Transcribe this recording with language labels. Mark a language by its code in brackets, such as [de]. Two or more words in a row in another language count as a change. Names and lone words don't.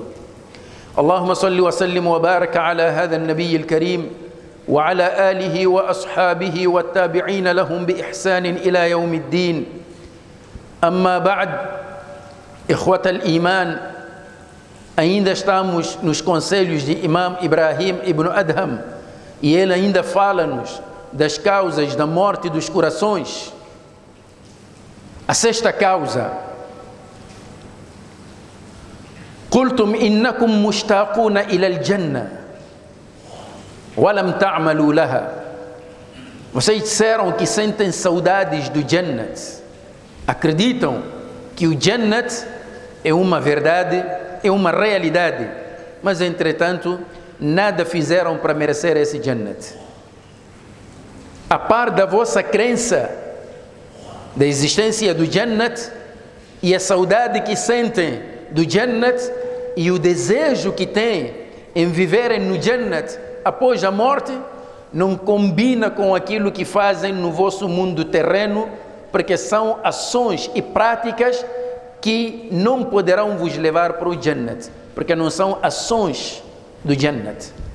[ar] اللهم صل وسلم وبارك على هذا النبي الكريم وعلى آله وأصحابه والتابعين لهم بإحسان إلى يوم الدين. أما بعد، إخوة الإيمان، [pt] ainda estamos nos conselhos de Imam Ibrahim ibn Adham e ele ainda fala-nos das causas da morte dos corações. A sexta causa: [ar] قلتم إنكم مشتاقون إلى الجنة ولم تعملوا لها. [pt] Vocês disseram que sentem saudades do Jannat, acreditam que o Jannat é uma verdade, é uma realidade, mas entretanto nada fizeram para merecer esse Jannat. A par da vossa crença da existência do Jannat e a saudade que sentem do Jannat e o desejo que têm em viverem no Jannat após a morte, não combina com aquilo que fazem no vosso mundo terreno, porque são ações e práticas que não poderão vos levar para o Jannat, porque não são ações do Jannat.